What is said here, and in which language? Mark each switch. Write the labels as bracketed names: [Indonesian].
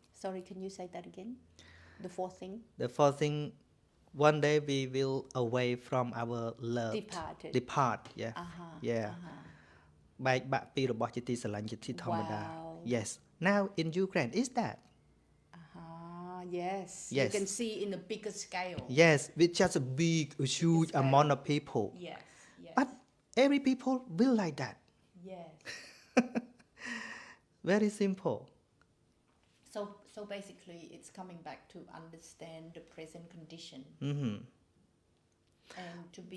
[English] Sorry, can you say that again? The fourth thing? The fourth thing, one day we will away from our love. Departed. Depart, yeah. Yeah. [Khmer] បែកបាក់ពីរបស់ជាទីស្រឡាញ់ជាទីធម្មតា [English] Wow. Yes. Now in Ukraine is that? Yes. Yes. You can see in a bigger scale. Yes, with just a big, huge scale. amount of people. Yes. Yes. But every people will like that. yes. Very simple. So basically, it's coming back to understand the present condition and to be.